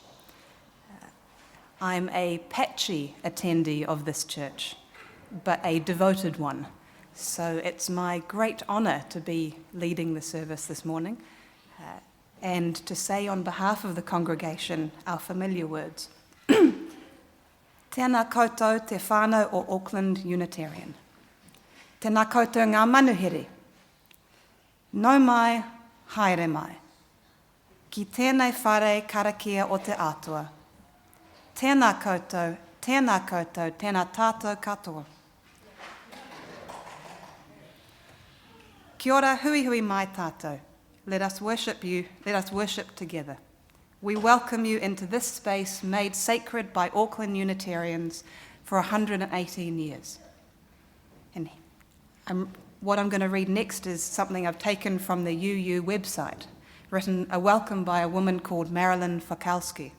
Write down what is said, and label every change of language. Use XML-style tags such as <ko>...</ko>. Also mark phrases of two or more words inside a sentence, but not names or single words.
<en>I'm a patchy attendee of this church, but a devoted one. So it's my great honour to be leading the service this morning and to say on behalf of the congregation our familiar words.</en> <mi>Tēnā koutou te whānau o Auckland Unitarian. Tēnā koutou ngā manuhiri. Nau mai, haere mai. Ki tēnei whare karakia o te atua. Tēnā koutou, tēnā tātou katoa. Kia ora, hui hui mai tātou.</mi> <en>Let us worship you, let us worship together. We welcome you into this space made sacred by Auckland Unitarians for 118 years. And what I'm going to read next is something I've taken from the UU website, written a welcome by a woman called Marilyn Fokalski.</en>